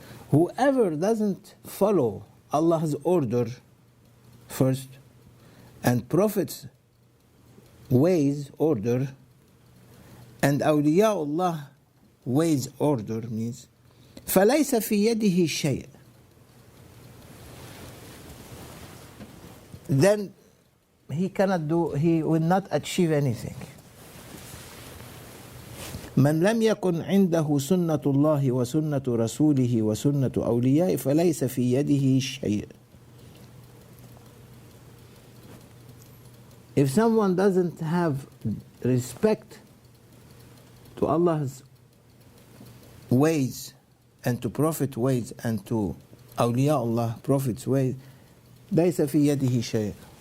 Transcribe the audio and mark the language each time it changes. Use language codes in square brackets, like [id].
[en] Whoever doesn't follow Allah's order first, and Prophet's ways, order, and awliyaullah ways, order, means [ar] فَلَيْسَ فِي يَدِهِ شَيْءٍ. [en] Then he will not achieve anything. [ar] من لم يكن عنده سنة الله وسنة رسوله وسنة أوليائه فليس في يده شيء. [en] If someone doesn't have respect to Allah's ways and to Prophet's ways and to awliya Allah, Prophet's ways, [ar] ليس في يده شيء.